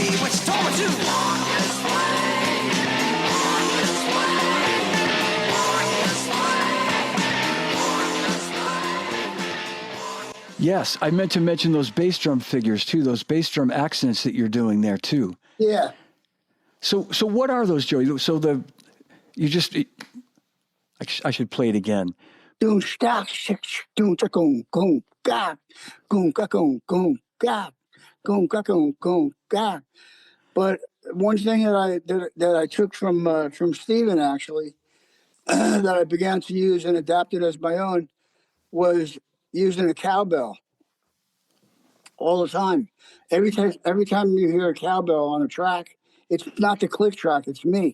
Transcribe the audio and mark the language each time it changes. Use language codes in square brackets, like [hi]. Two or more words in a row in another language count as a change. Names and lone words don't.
[en] When she told me to walk this way, walk this way, walk this way, walk this way. Yes, I meant to mention those bass drum figures too, those bass drum accents that you're doing there too. Yeah. So what are those, Joey? So I should play it again. Doom stock, doom gong gong ga, gong ga gong gong ga, gong ga gong gong ga. But one thing that I took from Stephen actually that I began to use and adapted as my own was using a cowbell all the time. Every time you hear a cowbell on a track, it's not the click track, it's me.